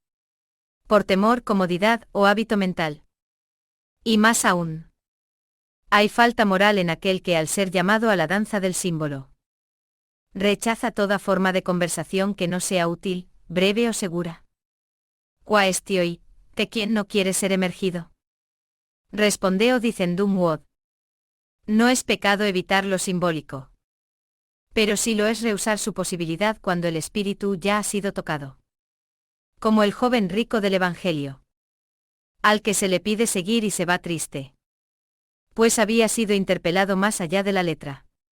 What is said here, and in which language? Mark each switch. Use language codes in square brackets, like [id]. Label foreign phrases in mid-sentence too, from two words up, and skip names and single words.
[es] Por temor, comodidad o hábito mental. Y más aún. Hay falta moral en aquel que al ser llamado a la danza del símbolo, rechaza toda forma de conversación que no sea útil, breve o segura. Quaestioi, ¿que quién no quiere ser emergido? [la] Respondeo dicendum quod. [es] No es pecado evitar lo simbólico. Pero sí lo es rehusar su posibilidad cuando el espíritu ya ha sido tocado. Como el joven rico del Evangelio, al que se le pide seguir y se va triste, pues había sido interpelado más allá de la letra.